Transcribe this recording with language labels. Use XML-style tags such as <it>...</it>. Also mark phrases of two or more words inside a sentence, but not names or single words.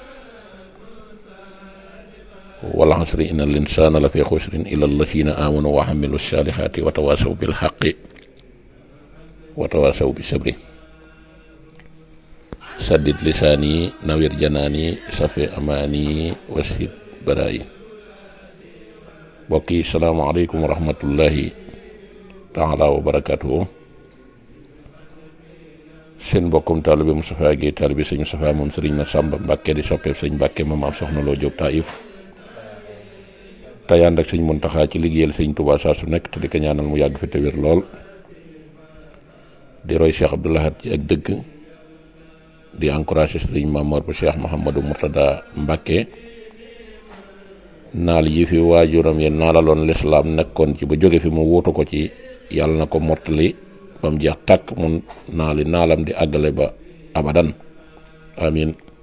<ar>والعصر إن الإنسان لفي خسر إلا الذين آمنوا وعملوا الصالحات وتواصوا بالحق وتواصوا بالصبر. سدد لساني نوير جناني صفي أماني وسد برائي. بقي السلام عليكم ورحمة الله تعالى وبركاته.</ar> <wo>seen mbokkum taalibe Moustapha Gaueye taalibe sëñ Moustapha moom Serigne Mbacké di soppeeb sëñ Mbacké moom am soxna loo Jóob Taïf tey ànd ak sëñ Muntaxa ci liggéeyal sëñ Touba saa su nekk te di ko ñaanal mu yàgg fi te wér lool di roy Cheikh Abdou Lahad ci ak dëgg di encouragé sëñ Mamour bu Cheikh Mouhamadou Mourtada Mbacké naal yi fi waajuram yi naalaloon lislaam nekkoon ci ba jóge fi mu wuutu ko ci yàlla na ko mottali ba mu jeex tàkk mun naalam di àggale ba abadan amin.</wo>